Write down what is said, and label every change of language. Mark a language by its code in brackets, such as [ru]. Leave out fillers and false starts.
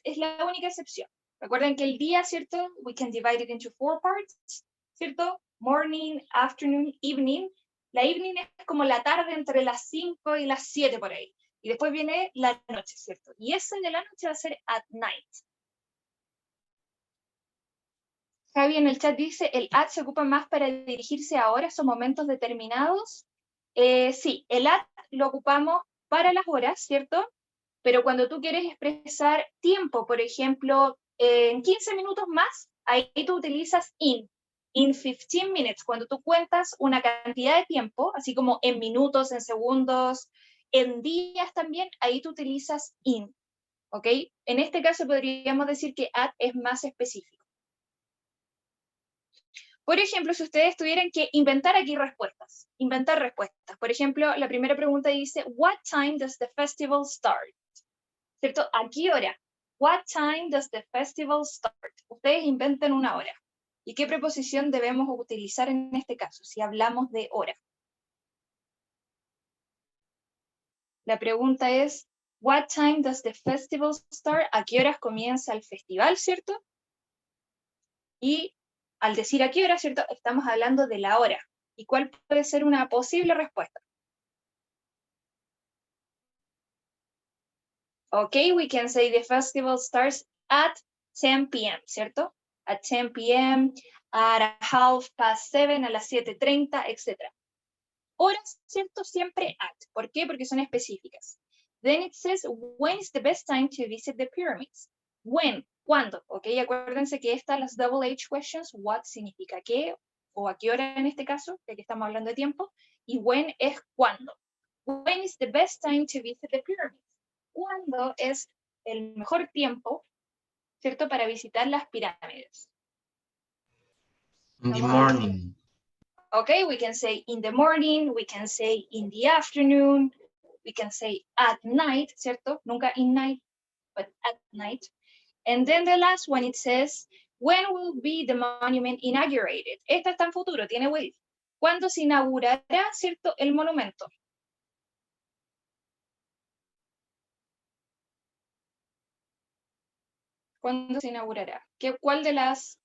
[es] Es la única excepción. Recuerden que el día, ¿cierto? [en] We can divide it into 4 parts, ¿cierto? Morning, afternoon, evening. [es] La evening es como la tarde entre las 5 y las 7 por ahí. Y después viene la noche, ¿cierto? Y esa de la noche va a ser [en] at night. [es] Javi en el chat dice, ¿el at se ocupa más para dirigirse a horas o momentos determinados? Sí, el at lo ocupamos para las horas, ¿cierto? Pero cuando tú quieres expresar tiempo, por ejemplo, en 15 minutos más, ahí tú utilizas [en] in 15 minutes. [es] Cuando tú cuentas una cantidad de tiempo, así como en minutos, en segundos, en días también, ahí tú utilizas in, ¿ok? En este caso podríamos decir que at es más específico. Por ejemplo, si ustedes tuvieran que inventar aquí respuestas, inventar respuestas. Por ejemplo, la primera pregunta dice, [en] what time does the festival start? [es] ¿Cierto? ¿A qué hora? [en] What time does the festival start? [es] Ustedes inventen una hora. ¿Y qué preposición debemos utilizar en este caso, si hablamos de hora? La pregunta es, what time does the festival start? ¿A qué horas comienza el festival, cierto? Y al decir a qué hora, ¿cierto? Estamos hablando de la hora. ¿Y cuál puede ser una posible respuesta? [en] Okay, we can say the festival starts at 10 p.m., ¿cierto? At 10 p.m., at 7:30, [es] a las 7:30, etc. Horas, ¿cierto? Siempre at. ¿Por qué? Porque son específicas. [en] Then it says, when is the best time to visit the pyramids? When, ¿cuándo? [es] Ok, acuérdense que estas, las double H questions, what significa qué, o a qué hora en este caso, ya que estamos hablando de tiempo, y when es cuándo. [en] When is the best time to visit the pyramids? [es] ¿Cuándo es el mejor tiempo, ¿cierto?, para visitar las pirámides. [en] In the morning. Okay, we can say in the morning, we can say in the afternoon, we can say at night, ¿cierto? [es] Nunca [en] in night, but at night. And then the last one, it says, when will be the monument inaugurated? [es] Esta está en futuro, tiene will. ¿Cuándo se inaugurará, cierto, el monumento? ¿Cuándo se inaugurará? ¿Cuál de las